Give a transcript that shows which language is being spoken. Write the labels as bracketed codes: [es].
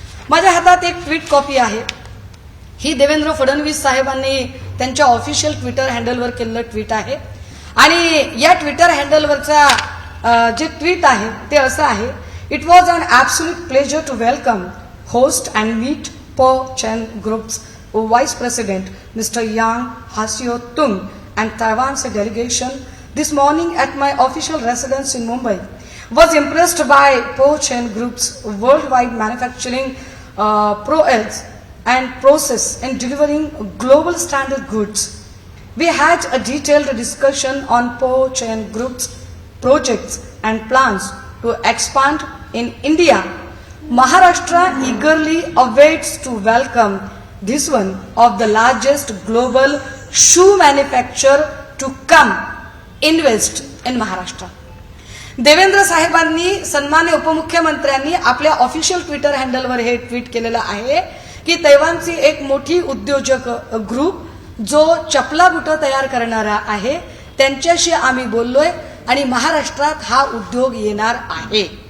[mr] माझ्या हातात एक ट्विट कॉपी आहे. ही देवेंद्र फडणवीस साहेबांनी त्यांच्या ऑफिशियल ट्विटर हँडलवर केलेलं ट्विट आहे आणि या ट्विटर हँडलवरचा जे ट्विट आहे ते असं आहे. [en] It was an absolute pleasure to welcome host and meet Po Chen Group's vice president Mister Yang Hsiao Tung and Taiwan's delegation this morning at my official residence in Mumbai. Was impressed by Po Chen Group's worldwide manufacturing prowess and process in delivering global standard goods. We had a detailed discussion on Po Chen Group's projects and plans to expand in India. Maharashtra eagerly awaits to welcome this one of the largest global shoe manufacturer to come invest in Maharashtra. [mr] Devendra साहेबांनी सन्मान्य उपमुख्यमंत्र्यांनी आपल्या official Twitter हँडलवर हे tweet केलेलं आहे की तैवानची एक मोठी उद्योजक ग्रुप जो चपला बुटं तयार करणारा आहे त्यांच्याशी आम्ही बोललोय आणि महाराष्ट्रात हा उद्योग येणार आहे.